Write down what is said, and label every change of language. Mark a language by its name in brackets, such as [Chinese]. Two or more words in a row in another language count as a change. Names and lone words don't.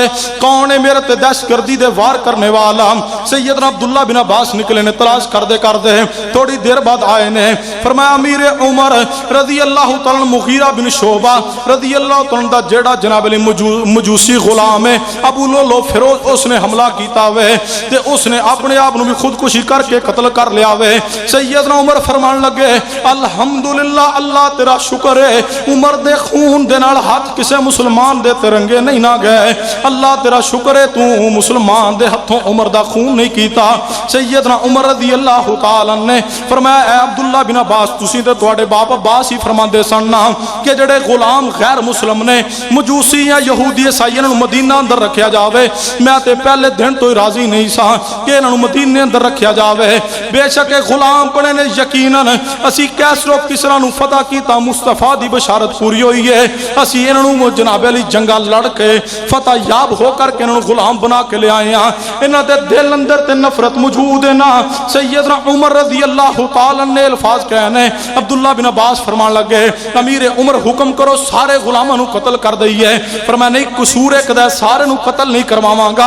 [Punjabi] کون ہے میرے تے دہشت گردی دے وار کرنے والا؟ سیدنا عبداللہ بن عباس نکلے نے، تلاش کر دے تھوڑی دیر بعد آئے نے، فرمایا امیر عمر [Arabic] رضی اللہ تعالیٰ [Punjabi] مغیرہ بن شعبہ [Arabic] رضی اللہ تعالیٰ [Punjabi] دا جیڑا جناب علی مجوسی غلام ہے ابو لولو فیروز، اس نے حملہ کیتا وے تے اس نے اپنے آپ نو بھی خودکشی کر کے قتل کر لیا وے۔ سیدنا عمر فرمان لگے الحمدللہ اللہ تیرا شکر ہے، عمر دے خون دے نال ہاتھ کسے مسلمان دے ترنگے نہیں نہ گئے، اللہ تیرا شکر ہے تو مسلمان دے ہتھوں عمر دا خون نہیں کیتا۔ سیدنا عمر [Arabic] رضی اللہ تعالیٰ [Punjabi] نے فرمایا اے عبداللہ بن عباس تسی تے تواڈے باپ عباس ہی فرماندے سن نا کہ جڑے غلام غیر مسلم نے مجوسی یا یہودی عیسائی نوں مدینہ اندر رکھیا جاوے، میں تے پہلے دن تو ہی راضی نہیں سا کہ انہاں نوں مدینے اندر رکھیا جاوے، بے شک غلام بنے نے یقیناً اسی کیسر و کسرا نوں فتح کیتا، مصطفیٰ دی بشارت پوری ہوئی ہے، اسی انہاں نوں جناب علی جنگاں لڑ کے فتح یاب ہو کر کے انہاں نوں غلام بنا کے لے آئے ہاں، انہاں دے دل اندر تے نفرت موجود ہے نا۔ سیدنا عمر [Arabic] رضی اللہ تعالیٰ [Punjabi] نے الفاظ کہنے، عبداللہ بن عباس فرمان لگے امیر عمر حکم کرو سارے غلاموں نو قتل کر دئیے، فرمایا نہیں قصور ہے کہ سارے نو قتل نہیں کرواواں گا۔